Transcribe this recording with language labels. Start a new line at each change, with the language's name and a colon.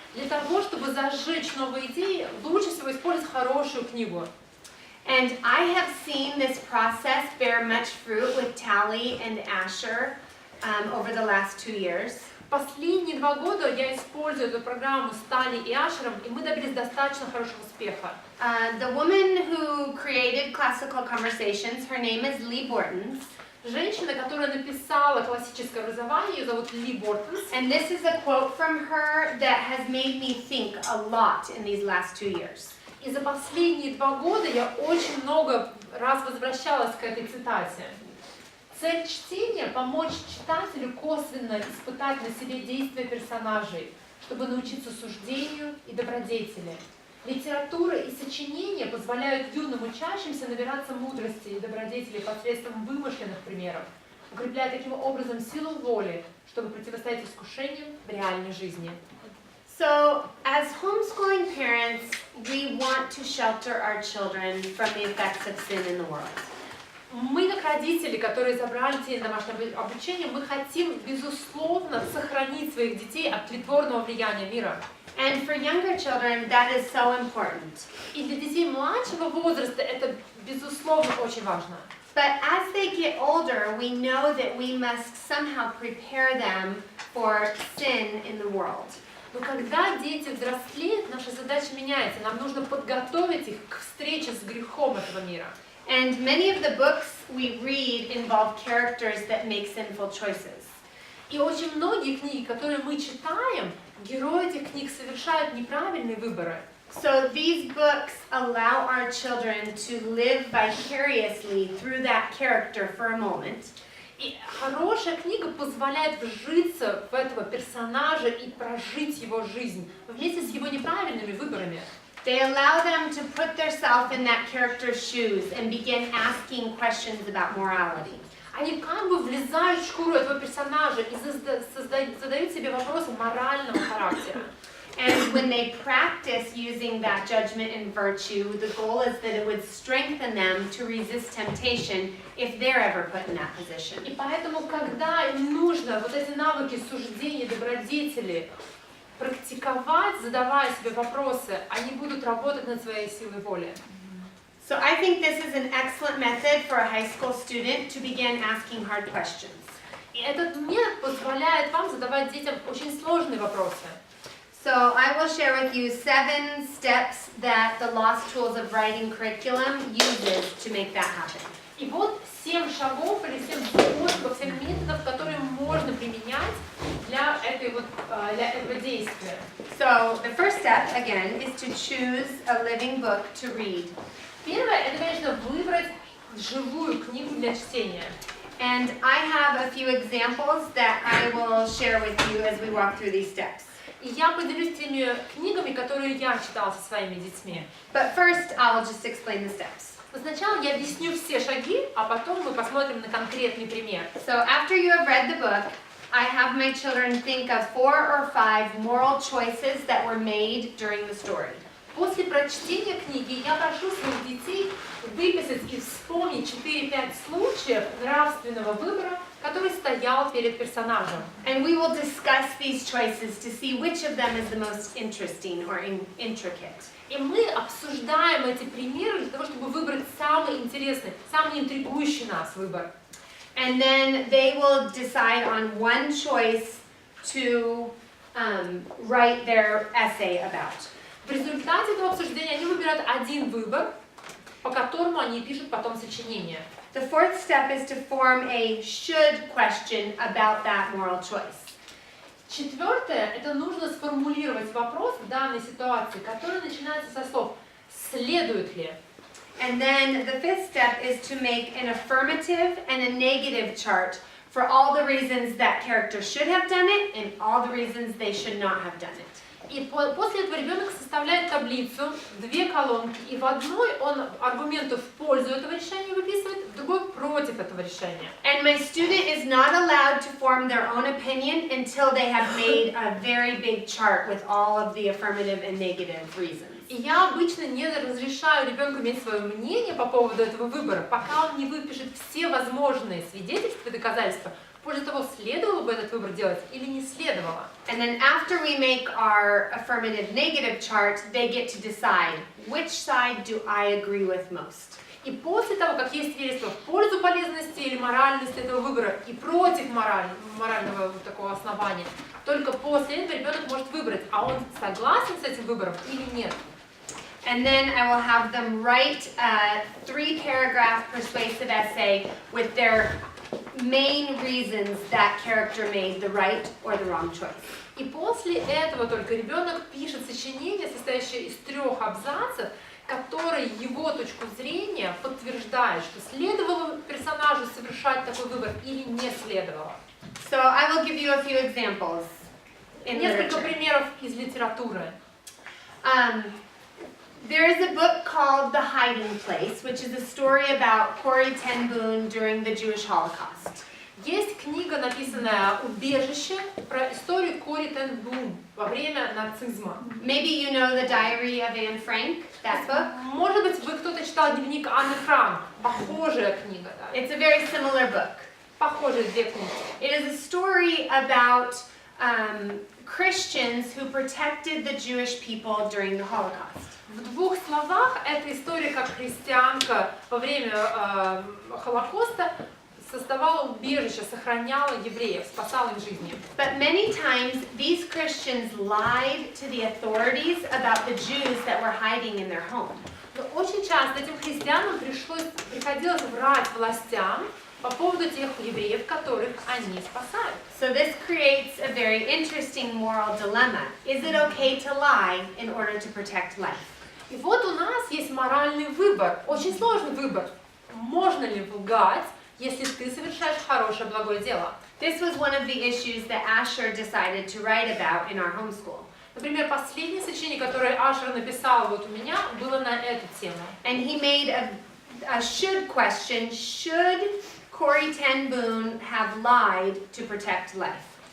Russian: Для того, чтобы зажечь новые идеи, лучше всего использовать хорошую книгу.
English: And I have seen this process bear much fruit with Tally and Asher over the last 2 years.
Russian: Последние 2 года я использую эту программу с Тали и Ашером, и мы добились достаточно хорошего успеха.
English: The woman who created Classical Conversations, her name is Lee Bortons.
Russian: Женщина, которая написала классическое образование, ее зовут Ли Бортонс.
English: And this is a quote from her that has made me think a lot in these last 2 years.
Russian: И за последние 2 года я очень много раз возвращалась к этой цитате. Цель чтения – помочь читателю косвенно испытать на себе действия персонажей, чтобы научиться суждению и добродетели. Литература и сочинения позволяют юным учащимся набираться мудрости и добродетели посредством вымышленных примеров, укрепляя таким образом силу воли, чтобы противостоять искушениям в реальной жизни.
English: So, as homeschooling parents, we want to shelter our children from the effects of sin in the world.
Russian: Мы, как родители, которые забрали детей на домашнее обучение, мы хотим, безусловно, сохранить своих детей от тлетворного влияния мира.
English: And for younger children, that is so important.
Russian: И для детей младшего возраста это, безусловно, очень важно.
English: But as they get older, we know that we must somehow prepare them for sin in the world.
Russian: Но когда дети взрослеют, наша задача меняется. Нам нужно подготовить их к встрече с грехом этого мира.
English: And many of the books we read involve characters that make sinful choices.
Russian: И очень многие книги, которые мы читаем, герои этих книг совершают неправильные выборы.
English: So these books allow our children to live vicariously through that character for a moment.
Russian: И хорошая книга позволяет вжиться в этого персонажа и прожить его жизнь вместе с его неправильными выборами.
English: They allow them to put themselves in that character's shoes and begin asking questions about morality.
Russian: Они как бы влезают в шкуру этого персонажа и задают себе вопросы морального характера.
English: And when they practice using that judgment and virtue, the goal is that it would strengthen them to resist temptation if they're ever put in that position.
Russian: И поэтому, когда им нужно вот эти навыки суждения, добродетели практиковать, задавая себе вопросы, они будут работать над своей силой воли.
English: So I think this is an excellent method for a high school student to begin asking hard questions.
Russian: И этот метод позволяет вам задавать детям очень сложные вопросы.
English: So I will share with you 7 steps that the Lost Tools of Writing curriculum uses to make that happen.
Russian: И вот 7 шагов или 7 способов, 7 методов, которые можно применять для этого действия.
English: So the first step, again, is to choose a living book to read.
Russian: Первое, это, конечно, выбрать живую книгу для чтения.
English: And I have a few examples that I will share with you as we walk through these steps.
Russian: И я поделюсь теми книгами, которые я читала со своими детьми.
English: But first, I'll just explain the steps.
Russian: Сначала я объясню все шаги, а потом мы посмотрим на конкретный пример.
English: So after you have read the book, I have my children think of 4 or 5 moral choices that were made during the story.
Russian: После прочтения книги я прошу своих детей выписать и вспомнить 4-5 случаев нравственного выбора, которые стоял перед персонажем.
English: And we will discuss these choices to see which of them is the most interesting or intricate.
Russian: И мы обсуждаем эти примеры для того, чтобы выбрать самый интересный, самый интригующий нас выбор.
English: And then they will decide on one choice to write their essay about.
Russian: В результате этого обсуждения они выбирают один выбор, по которому они пишут потом сочинение.
English: The fourth step is to form a should question about that moral choice.
Russian: Четвертое, это нужно сформулировать вопрос в данной ситуации, который начинается со слов «следует ли?».
English: And then the fifth step is to make an affirmative and a negative chart for all the reasons that character should have done it and all the reasons they should not have done it.
Russian: И после этого ребенок составляет таблицу, 2 колонки, и в одной он аргументы в пользу этого решения выписывает, в другой против этого решения.
English: And my student is not allowed to form their own opinion until they have made a very big chart with all of the affirmative and negative reasons.
Russian: И я обычно не разрешаю ребенку иметь свое мнение по поводу этого выбора, пока он не выпишет все возможные свидетельства и доказательства в пользу того, следовало бы этот выбор делать или не следовало.
English: And then after we make our affirmative negative chart, they get to decide which side do I agree with most.
Russian: И после того, как есть свидетельство в пользу полезности или моральности этого выбора и против морального такого основания, только после этого ребенок может выбрать, а он согласен с этим выбором или нет.
English: And then I will have them write a 3-paragraph persuasive essay with their main reasons that character made the right or the wrong choice.
Russian: И после этого только ребенок пишет сочинение, состоящее из 3 абзацев, которые его точку зрения подтверждают, что следовало персонажу совершать такой выбор или не следовало.
English: So I will give you a few examples in
Russian: Несколько
English: literature.
Russian: примеров из литературы.
English: There is a book called The Hiding Place, which is a story about Corrie ten Boom during the Jewish Holocaust.
Russian: Есть книга, написанная «Убежище», про историю Кори тен Бум во время нацизма.
English: Maybe you know The Diary of Anne Frank, that book.
Russian: Может быть, вы кто-то читал дневник Анны Франк. Похожая книга, да.
English: It's a very similar book.
Russian: Похожие 2 книги.
English: It is a story about Christians who protected the Jewish people during the Holocaust.
Russian: В 2 словах, эта история, как христианка во время Холокоста создавала убежище, сохраняла евреев, спасала их жизни.
English: But many times these Christians lied to the authorities about the Jews that were hiding in their home.
Russian: Но очень часто этим христианам приходилось врать властям по поводу тех евреев, которых они спасают.
English: So this creates a very interesting moral dilemma. Is it okay to lie in order to protect life?
Russian: И вот у нас есть моральный выбор, очень сложный выбор. Можно ли лгать, если ты совершаешь хорошее, благое дело?
English: This was one of the issues that Asher decided to write about in our homeschool.
Russian: Например, последнее сочинение, которое Ашер написал вот у меня, было на эту тему.
English: And he made a should question. Should Corrie ten Boom have lied to protect life?